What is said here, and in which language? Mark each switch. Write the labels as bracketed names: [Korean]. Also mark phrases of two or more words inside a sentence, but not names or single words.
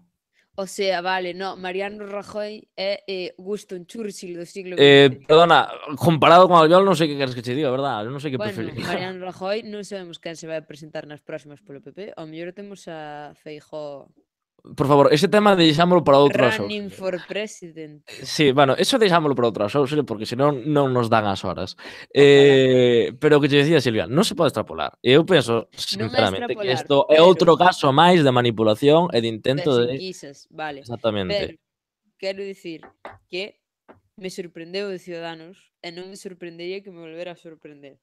[Spanish] O sea, [Galician] vale, no, Mariano Rajoy é Winston Churchill do siglo XX. Perdona, comparado con Albiol non sei que queres que che diga, verdad? Eu non sei que preferir. Mariano Rajoy non sabemos quen se vai presentar nas próximas polo PP. Ao mellor temos a Feijóo. Por favor, ese tema deixámolo para outro show. [English] Running for president. [Spanish] Sí, bueno, [Galician] eso deixámolo para outro show, porque senón non nos dan as horas. Pero o que te decía, Silvia, non se pode extrapolar. Eu penso, sinceramente, que isto é outro caso máis de manipulación e de intento de... enquisas, vale. Exactamente. Pero, quero dicir que me sorprendeu de Ciudadanos e non me sorprendería que me volvera a sorprender.